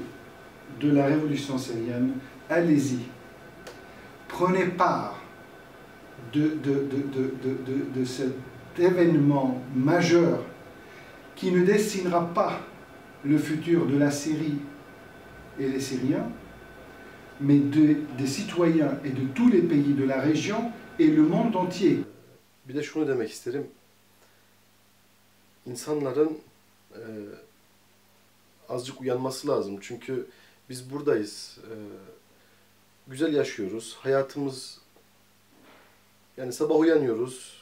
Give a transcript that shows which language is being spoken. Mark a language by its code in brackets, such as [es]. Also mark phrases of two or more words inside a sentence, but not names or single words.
[fr] de la révolution syrienne, allez-y, prenez part de cet événement majeur qui ne dessinera pas le futur de la Syrie et les Syriens, mais des citoyens et de tous les pays de la région et le monde entier. [tr] Bir de şunu demek isterim. İnsanların azıcık uyanması lazım. Çünkü biz buradayız. Güzel yaşıyoruz. Hayatımız, yani sabah uyanıyoruz.